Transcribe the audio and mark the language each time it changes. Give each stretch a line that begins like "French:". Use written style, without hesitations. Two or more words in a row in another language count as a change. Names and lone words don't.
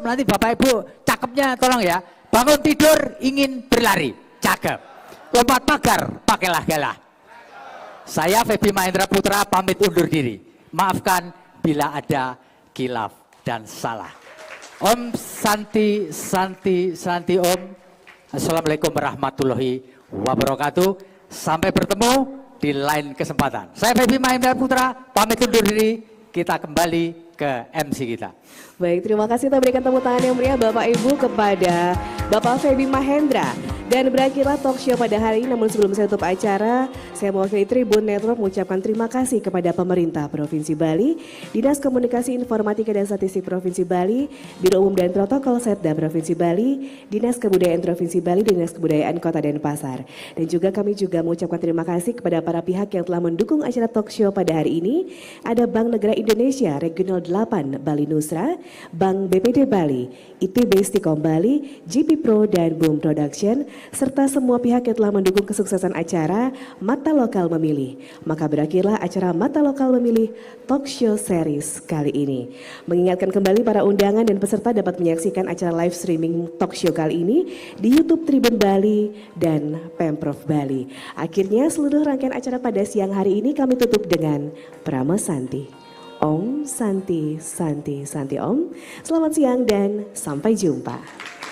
Indonesian: Nanti Bapak Ibu cakepnya tolong ya. Bangun tidur ingin berlari, cakep. Lompat pagar, pakailah galah. Saya Feby Mahendra Putra pamit undur diri. Maafkan bila ada khilaf dan salah.
Sanskrit: Om Santi Santi Santi Om.
Arabic: السلام عليكم ورحمة الله وبركاته.
Indonesian: Sampai bertemu di lain kesempatan. Saya Feby Mahendra Putra pamit undur diri. Kita kembali ke MC kita. Baik, terima kasih. Kita berikan tepuk tangan yang meriah Bapak Ibu kepada Bapak Feby Mahendra. Dan berakhirlah
English: talk show
Indonesian: pada hari ini. Namun sebelum saya tutup acara, saya mewakili Tribun Network mengucapkan terima kasih kepada pemerintah Provinsi Bali, Dinas Komunikasi Informatika dan Statistik Provinsi Bali, Biro Umum dan Protokol Setda Provinsi Bali, Dinas Kebudayaan Provinsi Bali, Dinas Kebudayaan Kota Denpasar. Dan juga kami juga mengucapkan terima kasih kepada para pihak yang telah mendukung acara
English: talk show
Indonesian: pada hari ini. Ada Bank Negara Indonesia Regional 8 Bali Nusra, Bank BPD Bali, ITB Stikom Bali, GP Pro dan Boom Production, serta semua pihak yang telah mendukung kesuksesan acara Mata Lokal Memilih. Maka berakhirlah acara Mata Lokal Memilih Talk Show Series kali ini. Mengingatkan kembali para undangan dan peserta dapat menyaksikan acara
English: live streaming talk show
Indonesian: kali ini di YouTube Tribun Bali dan Pemprov Bali. Akhirnya seluruh rangkaian acara pada siang hari ini kami tutup dengan Prama Santi.
Sanskrit: Om Santi Santi Santi Om.
Indonesian: Selamat siang dan sampai jumpa.